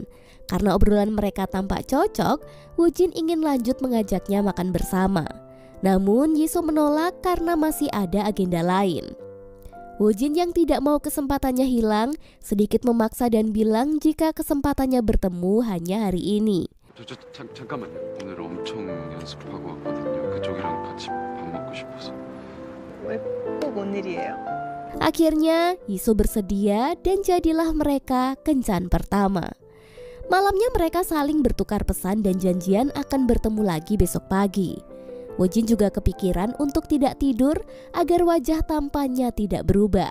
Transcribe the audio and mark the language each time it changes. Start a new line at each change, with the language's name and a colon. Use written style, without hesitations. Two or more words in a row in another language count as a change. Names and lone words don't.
Indonesian: Karena obrolan mereka tampak cocok, Woo Jin ingin lanjut mengajaknya makan bersama. Namun Yiso menolak karena masih ada agenda lain. Woo Jin yang tidak mau kesempatannya hilang, sedikit memaksa dan bilang jika kesempatannya bertemu hanya hari ini.
Korean: 잠깐만요. 오늘 엄청 연습하고 왔거든요. 그쪽이랑 같이 밥 먹고 싶어서. 왜 꼭 오늘이에요?
Indonesian: Akhirnya Yiso bersedia dan jadilah mereka kencan pertama. Malamnya mereka saling bertukar pesan dan janjian akan bertemu lagi besok pagi. Woo Jin juga kepikiran untuk tidak tidur agar wajah tampannya tidak berubah.